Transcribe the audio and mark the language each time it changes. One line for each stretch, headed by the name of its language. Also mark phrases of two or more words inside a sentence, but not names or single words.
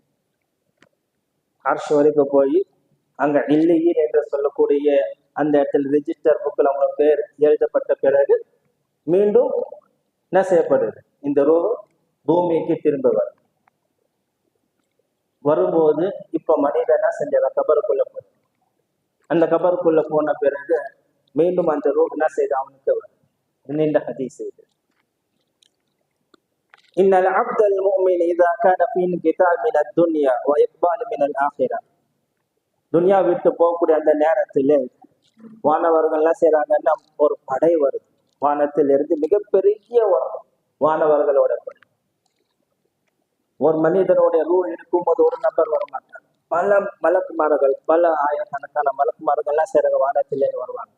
Tamil: அர்ஷ் வரைக்கும் போய் அங்க இல்லையின் என்று சொல்லக்கூடிய அந்த இடத்துல
English: register book
Tamil: அவங்க பேர் எழுதப்பட்ட பிறகு மீண்டும் என்ன செய்யப்படுது? இந்த ரூஹ் பூமிக்கு திரும்ப வரும்போது இப்ப மனிதன் என்ன செஞ்ச கபருக்குள்ள போய் அந்த கபருக்குள்ள போன பிறகு மீண்டும் அந்த ரூஹ் என்ன செய்து அவனுக்கு வரும். நீண்ட ஹதீஸ் இது.
Arabic: إن العبد المؤمن إذا كان في انقطاع من الدنيا وإقبال من الآخرة.
Tamil: துன்யா விட்டு போகக்கூடிய அந்த நேரத்தில் வானவர்கள் என்ன செய்யறாங்கன்னா ஒரு படை வருது. வானத்திலிருந்து மிகப்பெரிய வானவர்களோட படை. ஒரு மனிதனுடைய ரூஹ் இருக்கும்போது ஒரு நபர் வர மாட்டாங்க. பல மலக்குமார்கள், பல ஆயிரக்கணக்கான மலக்குமார்கள் எல்லாம் செய்யறாங்க, வானத்திலே வருவாங்க.